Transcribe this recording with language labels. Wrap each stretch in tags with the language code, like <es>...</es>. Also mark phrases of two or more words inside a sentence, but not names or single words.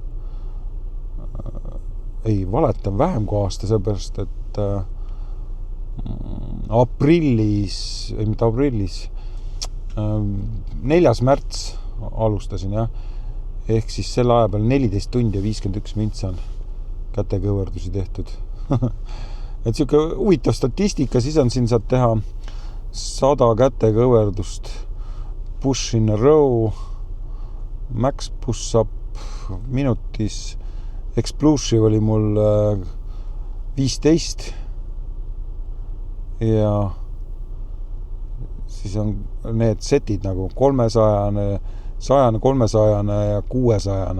<et>Ei, valetan vähem kui aasta, seepärast, et mitte aprillis, 4. märts alustasin, jah. Ehk siis selle aja peal 14 tundi ja 51 mintsa on kätekõverdusi tehtud. Et siuke huvitav statistika, siis on siin saad teha 100 kätekõverdust,</et> <en>push in a row, max push up</en> <et>minutis, explosive oli mul 15 ja siis on need setid nagu 300, 100, 300 ja 600.</et>